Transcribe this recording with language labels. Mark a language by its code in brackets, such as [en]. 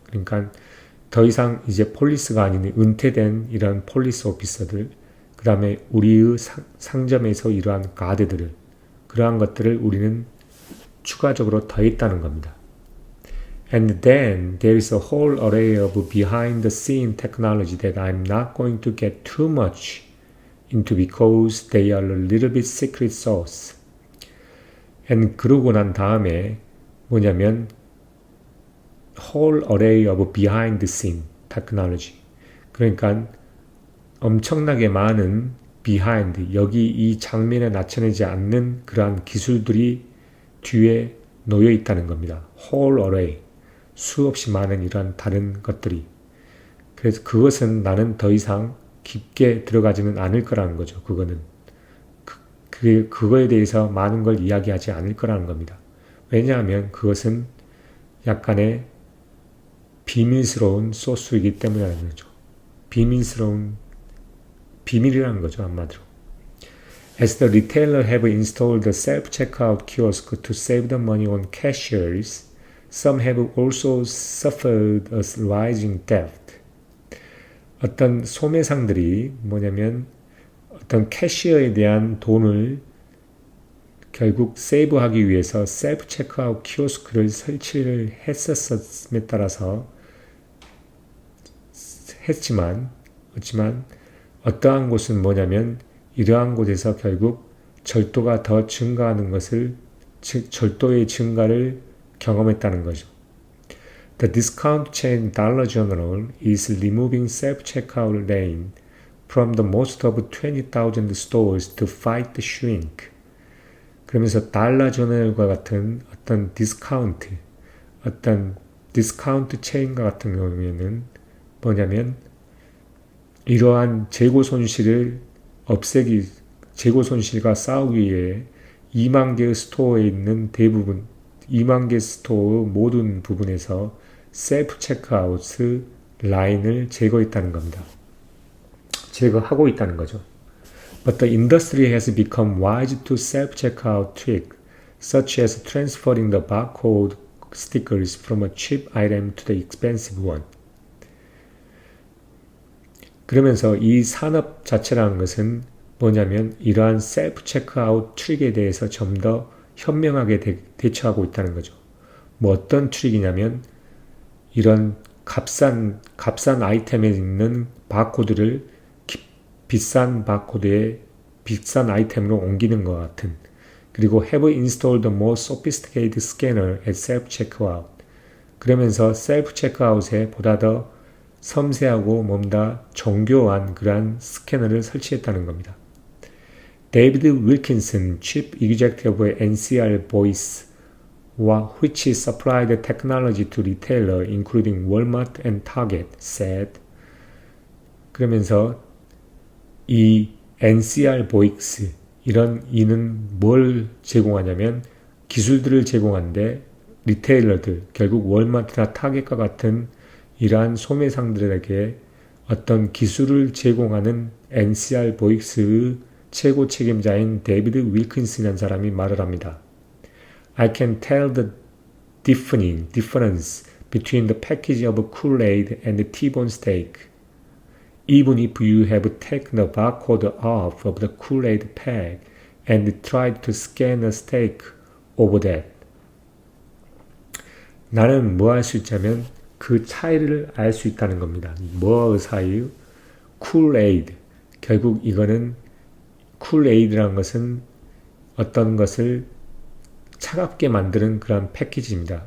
[ko] 그러니까 더 이상 이제 폴리스가 아닌 은퇴된 이런 폴리스 오피서들, 그 다음에 우리의 상점에서 이러한 가드들을, 그러한 것들을 우리는 추가적으로 더했다는 겁니다. [en] And then there is a whole array of behind the scene technology that I'm not going to get too much into because they are a little bit secret sauce. And [ko] 그러고 난 다음에 뭐냐면 [en] whole array of behind the scene technology. [ko] 그러니까 엄청나게 많은 behind, 여기 이 장면에 나타내지 않는 그러한 기술들이 뒤에 놓여 있다는 겁니다. [en] whole array. [ko] 수없이 많은 이러한 다른 것들이. 그래서 그것은 나는 더 이상 깊게 들어가지는 않을 거라는 거죠. 그거는. 그거에 대해서 많은 걸 이야기하지 않을 거라는 겁니다. 왜냐하면 그것은 약간의 비밀스러운 소스이기 때문이라는 거죠. 비밀이라는 거죠, 한마디로. [en] As the retailer have installed the self-checkout kiosk to save the money on cashiers, some have also suffered a rising debt. [ko] 어떤 소매상들이 뭐냐면 어떤 캐시어에 대한 돈을 결국 세이브하기 위해서 셀프 체크아웃 키오스크를 설치를 했었음에 따라서 했지만 어떠한 곳은 뭐냐면 이러한 곳에서 결국 절도가 더 증가하는 것을, 절도의 증가를 경험했다는 거죠. [en] The discount chain Dollar General is removing self-checkout lane from the most of 20,000 stores to fight the shrink. [ko] 그러면서 달러 저널과 같은 어떤 디스카운트 체인과 같은 경우에는 뭐냐면 이러한 재고 손실과 싸우기 위해 2만 개의 스토어에 있는 2만 개 스토어의 모든 부분에서 셀프 체크아웃 라인을 제거했다는 겁니다. 제거하고 있다는 거죠. [en] But the industry has become wise to self-checkout tricks, such as transferring the barcode stickers from a cheap item to the expensive one. [ko] 그러면서 이 산업 자체라는 것은 뭐냐면 이러한 셀프-체크아웃 트릭에 대해서 좀 더 현명하게 대처하고 있다는 거죠. 뭐 어떤 트릭이냐면 이런 값싼 아이템에 있는 바코드를 비싼 아이템으로 옮기는 것 같은, 그리고 [en] have installed the more sophisticated scanner at self-checkout. [ko] 그러면서 self-checkout에 보다 더 섬세하고 뭔가 정교한 그러한 스캐너를 설치했다는 겁니다. [en] 데이비드 윌킨슨, Chief Executive of NCR Voice, which supplied technology to retailer including Walmart and Target, said. [ko] 그러면서 이 NCR Voice, 이는 뭘 제공하냐면 기술들을 제공하는데 리테일러들, 결국 월마트나 타겟과 같은 이러한 소매상들에게 어떤 기술을 제공하는 NCR 보익스의 최고 책임자인 데이비드 윌킨슨이라는 사람이 말을 합니다. [en] I can tell the difference between the package of Kool-Aid and the T-bone steak, even if you have taken the barcode off of the Kool-Aid pack and tried to scan a steak over that. [ko] 나는 뭐 할 수 있냐면 그 차이를 알 수 있다는 겁니다. 뭐의 사이? 쿨에이드. 결국 이거는 쿨에이드라는 것은 어떤 것을 차갑게 만드는 그런 패키지입니다.